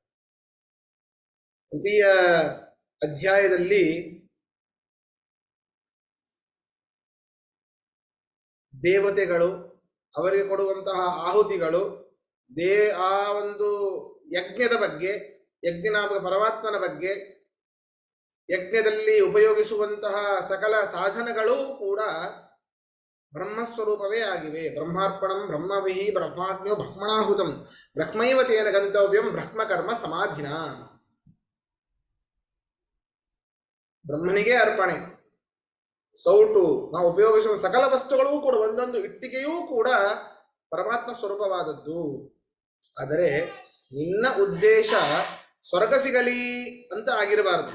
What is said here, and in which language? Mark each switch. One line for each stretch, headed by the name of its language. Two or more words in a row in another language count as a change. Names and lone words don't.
Kannada: ತೃತೀಯ ಅಧ್ಯಾಯದಲ್ಲಿ ದೇವತೆಗಳು, ಅವರಿಗೆ ಕೊಡುವಂತಹ ಆಹುತಿಗಳು, ಆ ಒಂದು ಯಜ್ಞದ ಬಗ್ಗೆ, ಯಜ್ಞನಾಮಕ ಪರಮಾತ್ಮನ ಬಗ್ಗೆ, ಯಜ್ಞದಲ್ಲಿ ಉಪಯೋಗಿಸುವಂತಹ ಸಕಲ ಸಾಧನಗಳು ಕೂಡ ಬ್ರಹ್ಮಸ್ವರೂಪವೇ ಆಗಿವೆ.
Sanskrit: ಬ್ರಹ್ಮಾರ್ಪಣಂ ಬ್ರಹ್ಮವಿಹಿ ಬ್ರಹ್ಮಾಜ್ಞೋ ಬ್ರಹ್ಮಣಾಹುತಂ ಬ್ರಹ್ಮೈವ ತೇನ ಗಂತವ್ಯಂ ಬ್ರಹ್ಮಕರ್ಮ ಸಮಾಧಿನ.
Kannada: ಬ್ರಹ್ಮನಿಗೆ ಅರ್ಪಣೆ. ಸೌಟು, ನಾವು ಉಪಯೋಗಿಸುವ ಸಕಲ ವಸ್ತುಗಳೂ ಕೂಡ, ಒಂದೊಂದು ಇಟ್ಟಿಗೆಯೂ ಕೂಡ ಪರಮಾತ್ಮ ಸ್ವರೂಪವಾದದ್ದು. ಆದರೆ ನಿನ್ನ ಉದ್ದೇಶ ಸ್ವರ್ಗ ಸಿಗಲಿ ಅಂತ ಆಗಿರಬಾರದು.